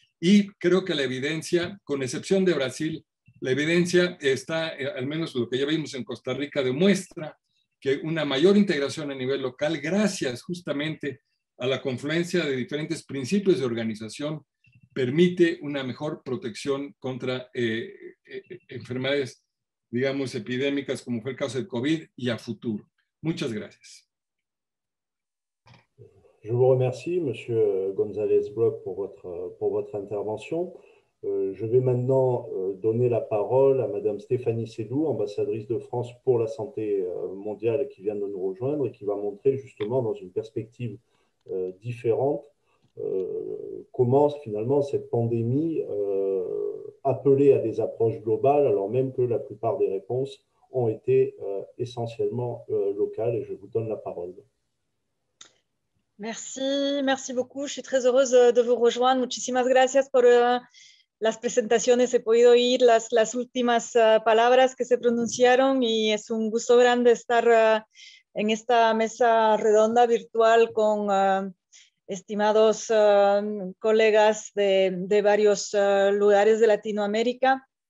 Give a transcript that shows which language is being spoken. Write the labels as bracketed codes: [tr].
[es] Y creo que la evidencia, con excepción de Brasil, la evidencia está, al menos lo que ya vimos en Costa Rica, demuestra que una mayor integración a nivel local, gracias justamente a la confluencia de diferentes principios de organización, permite una mejor protección contra enfermedades, digamos, epidémicas, como fue el caso del COVID, y a futuro. Muchas gracias. [fr] Je vous remercie, Monsieur González-Bloch, pour votre intervention. Je vais maintenant donner la parole à Madame Stéphanie Sédou, ambassadrice de France pour la santé mondiale, qui vient de nous rejoindre et qui va montrer justement dans une perspective différente comment finalement cette pandémie appelait à des approches globales, alors même que la plupart des réponses ont été essentiellement locales. Et je vous donne la parole. Merci beaucoup. Je suis très heureuse de vous rejoindre. [es] Muchísimas gracias por las presentaciones. He podido oír las últimas palabras que se pronunciaron y es un gusto grande estar en esta mesa redonda virtual con estimados colegas de varios lugares de Latinoamérica.